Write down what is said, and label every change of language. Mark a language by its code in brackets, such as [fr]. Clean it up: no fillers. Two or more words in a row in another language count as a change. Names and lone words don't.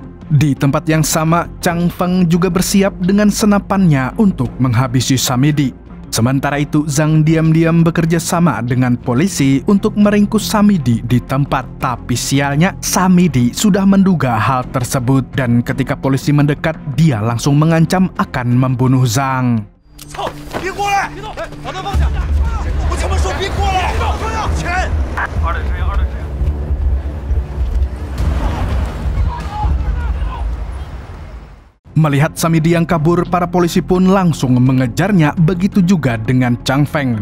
[id] Di tempat yang sama, Chang Feng juga bersiap dengan senapannya untuk menghabisi Samidi. Sementara itu, Zhang diam-diam bekerja sama dengan polisi untuk meringkus Samidi di tempat. Tapi sialnya, Samidi sudah menduga hal tersebut dan ketika polisi mendekat, dia langsung mengancam akan membunuh Zhang. [zh] 操！别过来！别动！打断方向！我他妈说别过来！钱！2等车厢，2等车厢。 [id] Melihat Samidi yang kabur, para polisi pun langsung mengejarnya, begitu juga dengan Chang Feng.